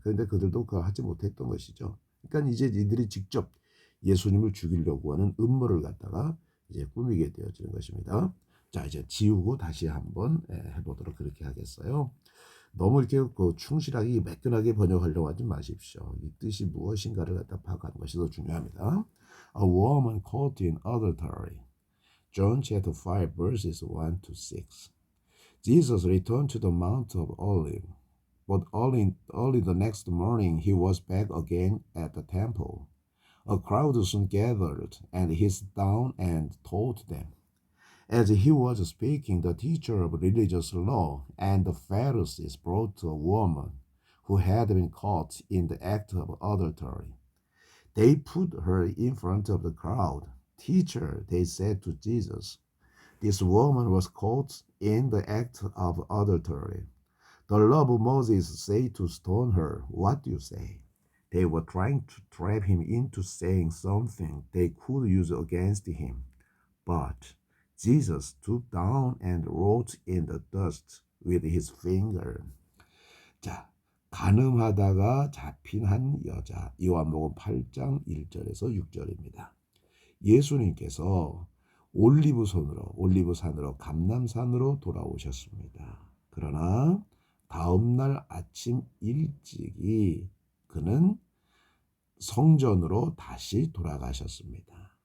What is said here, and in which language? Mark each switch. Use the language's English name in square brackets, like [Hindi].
[Korean] 그런데 그들도 그거 하지 못했던 것이죠. 그러니까 이제 이들이 직접 예수님을 죽이려고 하는 음모를 갖다가 이제 꾸미게 되어지는 것입니다. 자, 이제 지우고 다시 한번 해보도록 그렇게 하겠어요. 너무 이렇게 충실하게 매끈하게 번역하려고 하지 마십시오. 이 뜻이 무엇인가를 갖다 파악하는 것이 더 중요합니다. [English] A woman caught in adultery. John chapter 5 verses 1 to 6. Jesus returned to the Mount of Olives, but early the next morning he was back again at the temple. A crowd soon gathered, and he sat down and taught them. As he was speaking, the teacher of religious law and the Pharisees brought a woman who had been caught in the act of adultery. They put her in front of the crowd. Teacher, they said to Jesus, this woman was caught in the act of adultery. The law of Moses say to stone her. What do you say? They were trying to trap him into saying something they could use against him. But Jesus stooped down and wrote in the dust with his finger. [Korean] 자, 간음하다가 잡힌 한 여자. 요한복음 8장 1절에서 6절입니다. 예수님께서 올리브산으로 감람산으로 돌아오셨습니다. 그러나 다음날 아침 일찍이 그는 성전으로 다시 돌아가셨습니다.